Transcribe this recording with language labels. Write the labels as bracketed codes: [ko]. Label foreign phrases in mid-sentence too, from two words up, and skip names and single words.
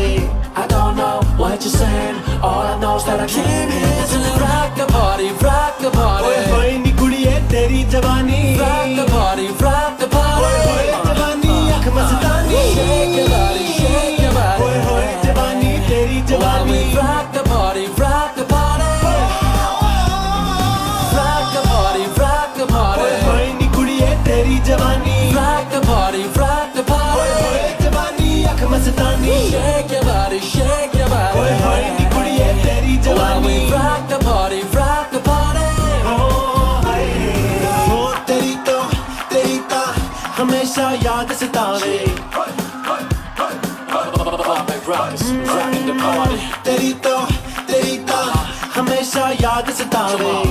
[en] I don't know what you're saying, all I know is that I came here to rock the party, rock the party। [pa] ਹੋਏ ਨੀ ਕੁੜੀਏ ਤੇਰੀ ਜਵਾਨੀ, [en] rock the party, rock the party। [pa] ਹੋਏ ਜਵਾਨੀ ਆਂਖ ਮਸਤਾਨੀ, [en] shake your body, shake your body। [pa] ਹੋਏ ਜਵਾਨੀ ਤੇਰੀ ਜਵਾਨੀ, [en] rock the party, rock the party। rock the party, rock the party। [pa] ਹੋਏ ਨੀ ਕੁੜੀਏ ਤੇਰੀ ਜਵਾਨੀ, [en] rock the party, rock the party। मस्तानी shake your body, shake your body। [pa] ਹੋਏ ਹੋਏ ਨੀ ਕੁੜੀਏ ਤੇਰੀ ਜਵਾਨੀ, [en] rock the party, rock the party। [pa] ਹੋ ਤੇਰੀ ਤੋ ਹਮੇਸ਼ਾ ਯਾਦ ਸਤਾਵੇ। ਤੇਰੀ ਤੋ ਹਮੇਸ਼ਾ ਯਾਦ ਸਤਾਵੇ।